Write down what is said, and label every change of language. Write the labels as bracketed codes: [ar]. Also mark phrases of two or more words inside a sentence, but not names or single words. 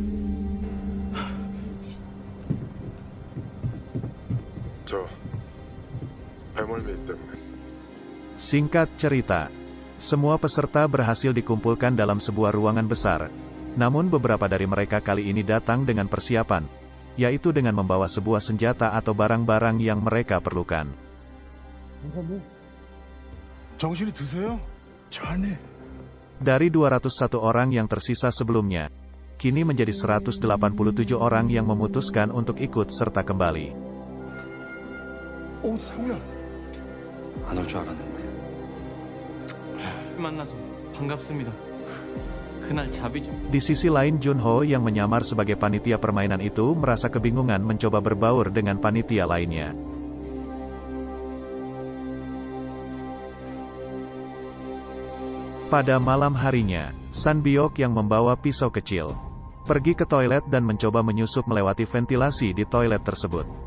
[id] Singkat cerita, semua peserta berhasil dikumpulkan dalam sebuah ruangan besar. Namun beberapa dari mereka kali ini datang dengan persiapan, yaitu dengan membawa sebuah senjata atau barang-barang yang mereka perlukan. [ko] 정신이 드세요? 자네. [id] Dari 201 orang yang tersisa sebelumnya, kini menjadi 187 orang yang memutuskan untuk ikut serta kembali. [ko] 오, 상우야. 안 올 줄 알았는데. 만나서 반갑습니다. 그날 자비 좀. [id] Di sisi lain, Junho yang menyamar sebagai panitia permainan itu merasa kebingungan mencoba berbaur dengan panitia lainnya. Pada malam harinya, San Biok yang membawa pisau kecil pergi ke toilet dan mencoba menyusup melewati ventilasi di toilet tersebut.